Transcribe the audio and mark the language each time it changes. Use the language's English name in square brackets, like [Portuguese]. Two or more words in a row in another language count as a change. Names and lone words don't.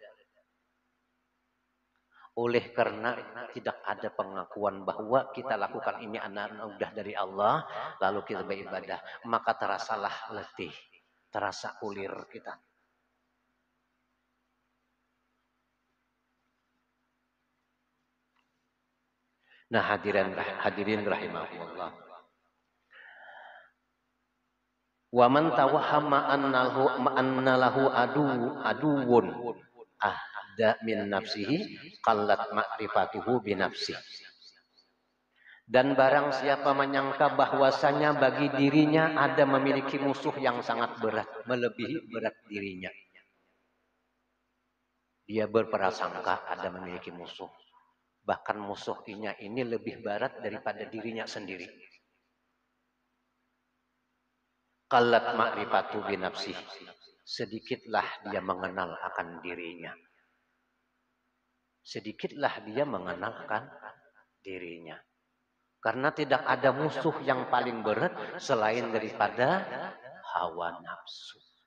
[Indonesian] Oleh karena tidak ada pengakuan bahwa kita lakukan ini anugerah dari Allah, lalu kita beribadah, maka terasalah letih, terasa ulir kita. Nah, hadirin rahimahullah. [Arabic] ومن توهم أن له عدوا أعدى من نفسه قلت معرفته بنفسه. [Indonesian] Dan barang siapa menyangka bahwasanya bagi dirinya ada memiliki musuh yang sangat berat, melebihi berat dirinya. Dia berprasangka ada memiliki musuh. Bahkan musuhnya ini lebih berat daripada dirinya sendiri. [Arabic] قلت معرفته بنفسه. [Indonesian] Sedikitlah dia mengenal akan dirinya. Sedikitlah dia mengenal akan dirinya. Karena tidak ada musuh yang paling berat selain daripada hawa nafsu.